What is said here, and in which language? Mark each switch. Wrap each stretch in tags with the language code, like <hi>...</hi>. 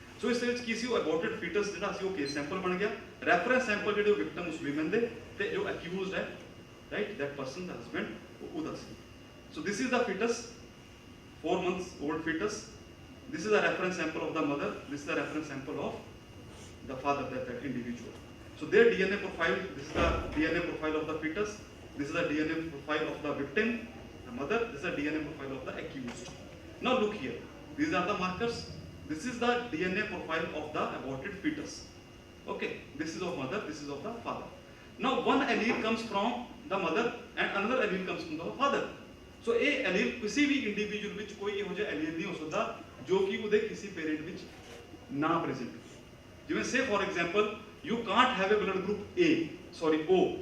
<pa>ਸੋ ਇਸ ਵਿੱਚ ਕੀ ਸੀ, ਉਹ ਅਬੋਰਟਡ ਫੀਟਸ ਜਿਹੜਾ ਸੀ ਉਹ ਕੇਸ ਸੈਂਪਲ ਬਣ ਗਿਆ, ਰੈਫਰੈਂਸ ਸੈਂਪਲ ਜਿਹੜੇ ਵਿਕਟਮ ਉਸ ਵਿਮਨ ਦੇ ਤੇ ਜੋ ਅਕਿਊਜ਼ਡ ਹੈ, right,</pa> <en>that person</en> <pa>ਦਾ husband ਉਹਦਾ ਸੀ।</pa> <en>So this is the fetus, 4 months old fetus. This is a reference sample of the mother, this is a reference sample of the father, that individual. So their DNA profile, this is the DNA profile of the fetus, this is the DNA profile of the victim, the mother, this is the DNA profile of the accused. Now look here, these are the markers, this is the DNA profile of the aborted fetus. Okay, this is of mother, this is of the father. Now one allele comes from the mother and another allele comes from the father. So a allele</en> <hi>किसी भी</hi> <pa>individual ਵਿੱਚ ਕੋਈ ਇਹੋ ਜਿਹਾ allele ਨਹੀਂ ਹੋ ਸਕਦਾ ਜੋ ਕਿ ਉਹਦੇ ਕਿਸੇ parent ਵਿੱਚ ਨਾ present ਹੋ।</pa> <en>ਜਿਵੇਂ say for example, you can't have a blood group O.</en>